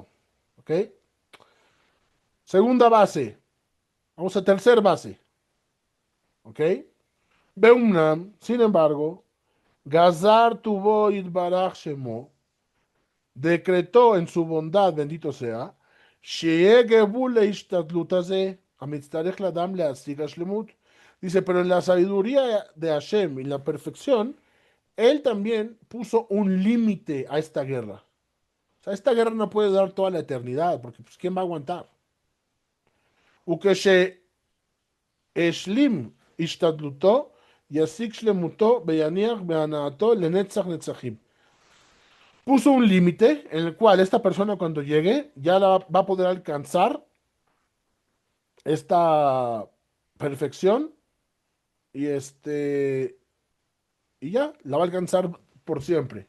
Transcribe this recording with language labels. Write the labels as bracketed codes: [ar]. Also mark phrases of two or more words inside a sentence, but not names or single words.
[es] ¿Ok? Segunda base. Vamos a tercer base. ¿Ok? [he] Beumnam, [es] sin embargo, [he] גזר טובו ברוך שמו, [es] decretó en su bondad, bendito sea, [he] שיהיה גבול להשתדלות הזה, המצטרך לאדם להשיג השלמות. [es] Dice, pero en la sabiduría de Hashem y la perfección, él también puso un límite a esta guerra. O sea, esta guerra no puede durar toda la eternidad, porque pues, ¿quién va a aguantar? [he] וכשהשלים השתדלותו, ישיג שלמותו ויניח בהנאתו לנצח נצחים. [es] Puso un límite en el cual esta persona cuando llegue ya va a poder alcanzar esta perfección y y ya la va a alcanzar por siempre.